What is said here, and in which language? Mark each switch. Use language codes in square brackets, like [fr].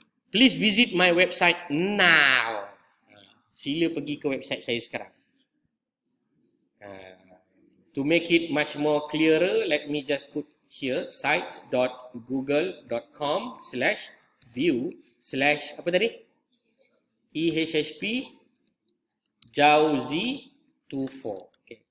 [en] Please visit my website now. [ms] Sila pergi ke website saya sekarang. [en] To make it much more clearer, let me just put here sites.google.com/view/ [ms] apa tadi? [en] EHHP Jauzi 24. Okay.